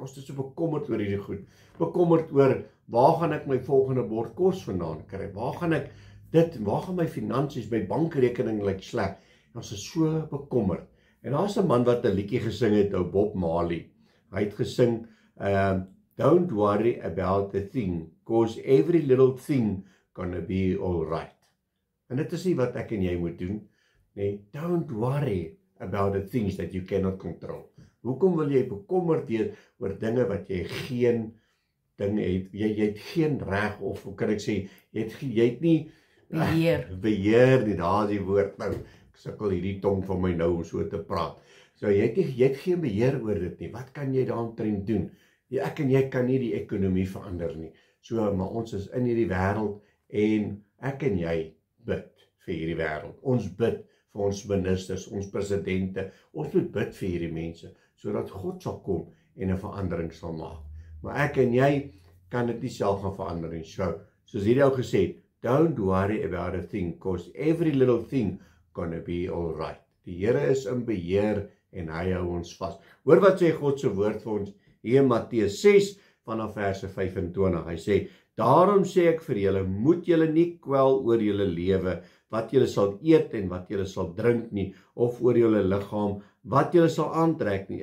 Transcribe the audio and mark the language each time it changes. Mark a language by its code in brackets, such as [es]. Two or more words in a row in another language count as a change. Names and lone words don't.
[af] Ons is so bekommerd oor hierdie goed. Bekommerd oor, waar gaan ek my volgende bord kos vandaan kry? Waar gaan ek dit, waar gaan my finansies, my bankrekening lyk sleg? Ons is so bekommerd. En daar's 'n man wat 'n liedjie gesing het, ou Bob Marley. Hy het gesing, [en] don't worry about the thing, cause every little thing gonna be all right. [af] En dit is nie wat ek en jy moet doen, nee, [en] don't worry about the things that you cannot control. [af] Hoekom wil jy bekommerd wees oor dinge wat jy geen dinge het, jy het geen reg, of hoe kan ek sê, jy het nie beheer nie, daar is die woord nou, ek sukkel hierdie tong van my nou om so te praat. So jy het geen beheer oor dit nie, wat kan jy daaromtrent doen? Ek en jy kan nie die ekonomie verander nie, so, maar ons is in hierdie wêreld, en ek en jy bid vir hierdie wêreld. Ons bid vir ons ministers, ons presidente. Ons moet bid vir hierdie mense, sodat God sal kom en 'n verandering sal maak. Maar ek en jy kan dit nie self gaan verander nie. So, soos hierdie ou gesê het, [en] don't worry about a thing, cause every little thing gonna be all right. [af] Die Here is in beheer en hy hou ons vas. Hoor wat sê God se woord vir ons hier in Matteus 6 vanaf verse 25. Hy sê, daarom sê ek vir julle, moet julle nie kwel oor julle lewe, wat julle sal eet en wat julle sal drink nie, of oor julle liggaam, wat julle sal aantrek nie.